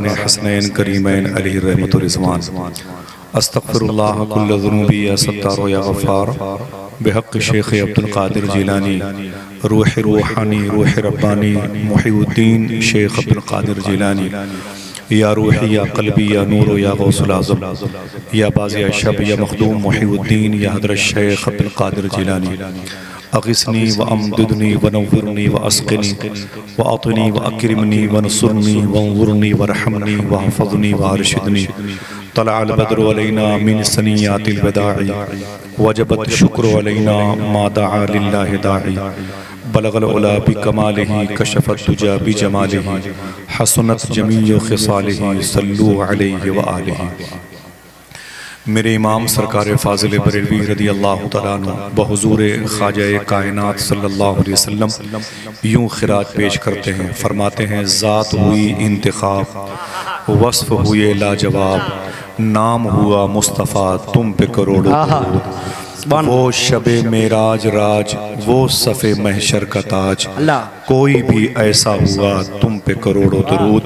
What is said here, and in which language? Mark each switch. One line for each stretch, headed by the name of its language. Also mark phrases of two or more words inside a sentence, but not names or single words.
Arabic: حسنین کریمین علیہ رحمت و رضوان استغفر اللہ کل ذنوبی یا ستار و یا غفار بحق شیخ عبد القادر جیلانی روح روحانی روح ربانی محی الدین شیخ عبد القادر جیلانی یا روحی یا قلبی یا نور یا غوث العظم یا بازی شب یا مخدوم محی الدین یا حضرت شیخ عبد القادر جیلانی اغثنی و امددنی و نورنی و اسقنی و اعطنی و اکرمنی و نصرنی و انظرنی و رحمنی و حفظنی و ارشدنی طلع البدر علینا من سنیات الوداع وجبت شکر علینا ما دعا للہ داعی بلغ العلا بکمالہ کشف الدجا بجمالہ حسنت جمیع خصالہ صلو علیہ وآلہ۔
Urdu: میرے امام سرکار فاضل بریلوی
Arabic: رضی اللہ تعالیٰ عنہ
Urdu: بحضور خواجہ کائنات
Arabic: صلی اللہ علیہ وسلم
Urdu: یوں خراج پیش کرتے ہیں، فرماتے ہیں ذات ہوئی انتخاب وصف ہوئے لاجواب نام ہوا مصطفیٰ تم پہ کروڑوں درود وہ شب معراج راج وہ صف محشر کا تاج کوئی بھی ایسا ہوا تم پہ کروڑوں درود۔